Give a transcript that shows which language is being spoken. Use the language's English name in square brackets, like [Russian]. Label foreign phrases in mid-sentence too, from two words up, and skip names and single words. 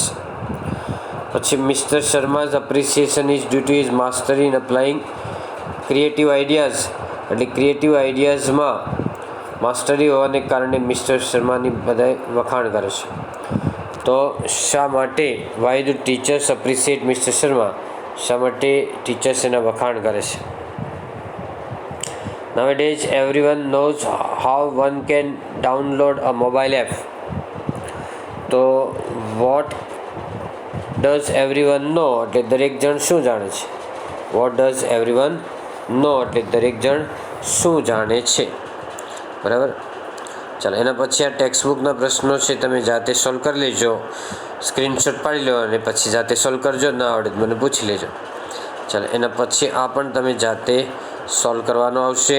[Gujarati] પછી [English] Mister Sharma's appreciation is due to his mastery in applying creative ideas, [Gujarati] એટલે [English] creative ideasમાં [Gujarati] માસ્ટરી હોવાને કારણે મિસ્ટર શર્માની બધાય વખાણ કરે છે. તો શા માટે [English] why do teachers appreciate Mister Sharma, [Gujarati] શા માટે ટીચર્સ એના વખાણ કરે છે. [English] Nowadays everyone knows how one can download a mobile app, તો what does everyone know [Gujarati] એટલે દરેક જણ શું જાણે છે. [English] what does everyone know [Gujarati] એટલે દરેક જણ શું જાણે છે, બરાબર. ચાલો એના પછી આ [English] text bookના [Gujarati] પ્રશ્નો છે, તમે જાતે સોલ્વ કરી લેજો, સ્ક્રીનશોટ પાડી લો અને પછી જાતે સોલ્વ કરજો, ના આવડે તો મને પૂછી લેજો. ચાલો એના પછી આ પણ તમે જાતે સોલ્વ કરવાનો આવશે.